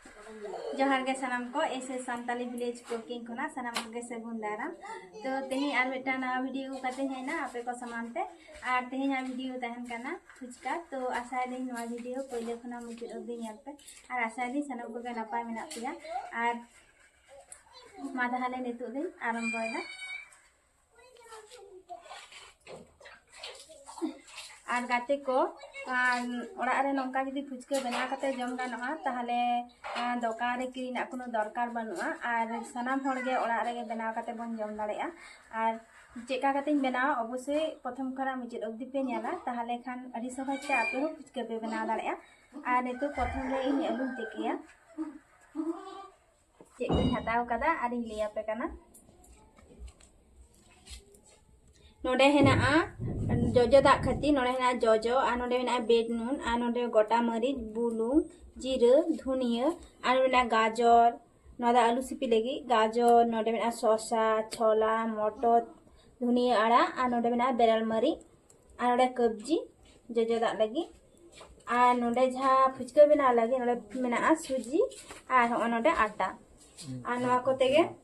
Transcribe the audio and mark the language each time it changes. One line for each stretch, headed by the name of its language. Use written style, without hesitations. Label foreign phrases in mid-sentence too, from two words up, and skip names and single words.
Santali: जोहार के सनाम को ऐसे सानताली विलेज कुकिंग को ना सनाम के सगुन दाराम तो तेही आर बेटा नवा वीडियो कते है ना आपे को समानते आर तेही ना वीडियो तहन करना फुचका तो आशा दिन नवा वीडियो पहले खना मुझे अभी पे आर आशा दिन सनाम को नपाय मेना पिया आर मा ताहले नितु दिन आरंभयना आर गाते को ओड़ा रे नौका जुदी फुचका बना करते जम गानोआ ताहले दोकान रे किरिना कोनो दरकार बनुआ आर सनाम होड़गे ओड़ा रे बना करते बन जम दाड़ेआ आर चेका करते बनावा अवश्य प्रथम खरा मुचाद अब्दि पे नेला ताहले खान अडी सहजते आपे हो फुचका पे बना दाड़ेआ आर नितो प्रथम रे इन आलू तेकिया चेक को हटाव कदा आर इन लिया पे कना नोडे हेना जोजो दा खती नोडे हेना जोजो आ नोडे हेना बेड नून आ नोडे गोटा मरीच बुलुंग जीरा धुनिया आ नोडे गाजर नोदा आलू सिपी लगी गाजर नोडे हेना शसा छोला मटर धुनिया आड़ा आ नोडे हेना बेरल मरी आ नोडे कब्जी जोजो दा लगी आ नोडे जहा फुचका बना लगी नोडे मेना सूजी आ नोडे आटा आ नोआ को तेगे